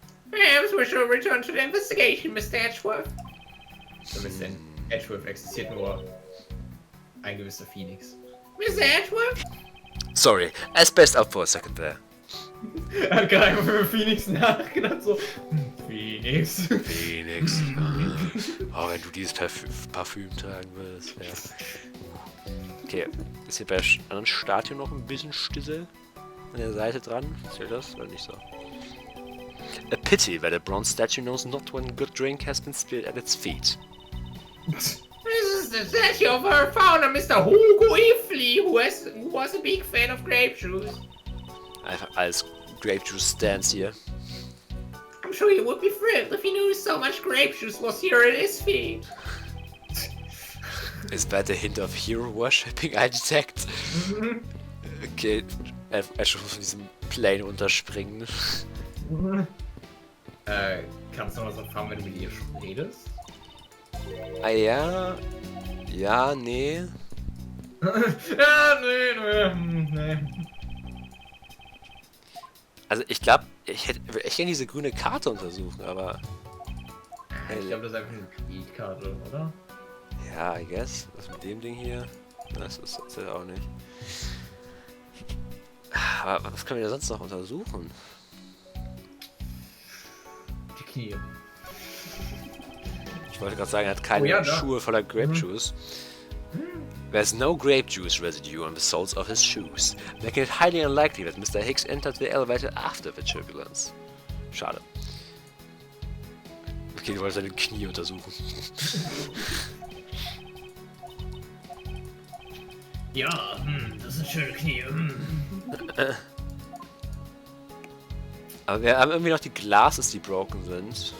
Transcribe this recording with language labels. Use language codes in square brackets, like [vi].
[en] Perhaps we should return to the investigation, Mr. Edgeworth. [de] So ein bisschen. Edgeworth existiert nur ein gewisser Phoenix. [en] Mr. Edgeworth? Sorry, I spaced out for a second there. [de] Er hat gerade einfach für Phoenix nachgedacht, so. Phoenix. Phoenix. Oh, wenn du dieses Parfüm tragen würdest. Ja. Okay, ist hier bei anderen Statuen noch ein bisschen Stissel an der Seite dran? Zählt das oder nicht so? [en] A pity that a bronze statue knows not when good drink has been spilled at its feet. This is the statue of our founder, Mr. Hugo Ifly, who was a big fan of grape juice. [de] Einfach alles Grape Juice Stands hier. [en] I'm sure he would be thrilled if he knew so much grape juice was here at his feet. Is that a hint of hero worshipping, I detect? [de] Okay, er schon von diesem Plane runterspringen. Kannst du noch was erfahren, wenn du mit ihr redest? Ah ja. Ja, nee. Ja, nee. Also ich glaube, ich würde echt gerne diese grüne Karte untersuchen, aber... Ich glaube, das ist einfach eine Kreditkarte, oder? Ja, [en] I guess. [de] Was mit dem Ding hier? Das ist ja auch nicht. Aber was können wir da sonst noch untersuchen? Die Knie. Ich wollte gerade sagen, er hat keine Schuhe voller Grape Juice. [en] There's no grape juice residue on the soles of his shoes, making it highly unlikely that Mr. Hicks entered the elevator after the turbulence. [de] Schade. Okay, du wolltest seine Knie untersuchen. Ja, das sind schöne Knie. Aber wir haben irgendwie noch die Glasses, die broken sind.